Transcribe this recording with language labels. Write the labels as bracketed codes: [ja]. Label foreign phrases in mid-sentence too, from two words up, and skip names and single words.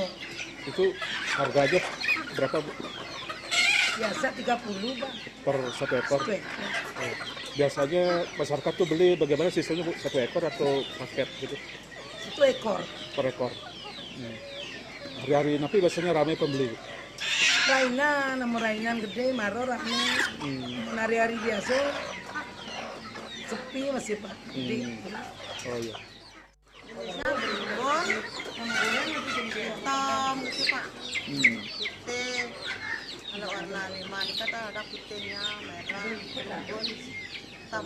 [id] Itu harganya berapa, Bu? Biasa 30, Pak. Per satu ekor? Oh. Biasanya masyarakat tuh beli bagaimana sistemnya, Bu? Satu ekor atau paket gitu? Satu ekor. Per ekor. Hari-hari napi biasanya ramai pembeli, Bu? [ban] Rainan gede, maro rame. [id] Hari-hari biasa sepi masih, Pak. Oh iya. Berumbun, hitam gitu, Pak. Putih. Kalau warna 5 kita ada putihnya, merah, berumbun, hitam.